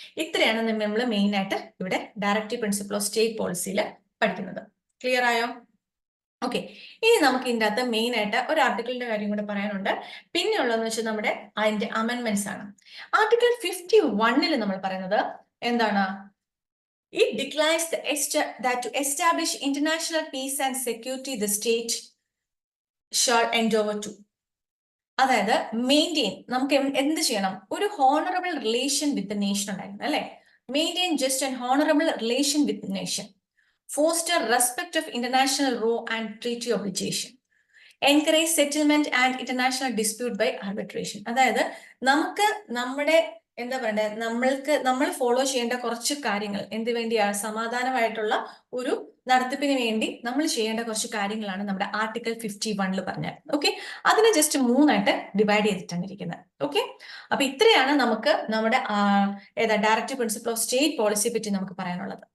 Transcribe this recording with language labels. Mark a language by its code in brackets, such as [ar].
[ml] ഇത്രയാണ് നമ്മൾ മെയിൻ ആയിട്ട് ഇവിടെ ഡയറക്റ്റീവ് പ്രിൻസിപ്പിൾ ഓഫ് സ്റ്റേറ്റ് പോളിസിയിൽ പഠിക്കുന്നത്. ക്ലിയർ ആയോ? ഓക്കെ, ഇനി നമുക്ക് ഇതിൻ്റെ അകത്ത് മെയിൻ ആയിട്ട് ഒരു ആർട്ടിക്കിളിന്റെ കാര്യം കൂടെ പറയാനുണ്ട്. പിന്നെ ഉള്ളതെന്ന് വെച്ചാൽ നമ്മുടെ അതിന്റെ അമെന്റ്മെന്റ്സ് ആണ്. ആർട്ടിക്കിൾ 51 നമ്മൾ പറയുന്നത് എന്താണ്? [en] It declares that to establish international peace and security the state shall endeavor to. [ml] അതായത് മെയിൻറ്റെയിൻ, നമുക്ക് എന്ത് ചെയ്യണം? ഒരു [en] honourable relation with the nation [ml] ഉണ്ടായിരുന്നു അല്ലെ. [en] Maintain just and honourable relation with nation, foster respect of international law and treaty obligation, encourage settlement and international dispute by arbitration. [ml] അതായത് നമുക്ക് നമ്മുടെ എന്താ പറയണ്ടേ, നമ്മൾ ഫോളോ ചെയ്യേണ്ട കുറച്ച് കാര്യങ്ങൾ എന്ത് വേണ്ടിയാണ്? സമാധാനമായിട്ടുള്ള ഒരു നടത്തിപ്പിന് വേണ്ടി നമ്മൾ ചെയ്യേണ്ട കുറച്ച് കാര്യങ്ങളാണ് നമ്മുടെ ആർട്ടിക്കിൾ 51 പറഞ്ഞത്. ഓക്കെ, അതിനെ ജസ്റ്റ് 3 ഡിവൈഡ് ചെയ്തിട്ടാണ് ഇരിക്കുന്നത്. ഓക്കെ, അപ്പൊ ഇത്രയാണ് നമുക്ക് നമ്മുടെ ഡയറക്റ്റീവ് പ്രിൻസിപ്പിൾ ഓഫ് സ്റ്റേറ്റ് പോളിസിയെ പറ്റി നമുക്ക് പറയാനുള്ളത്.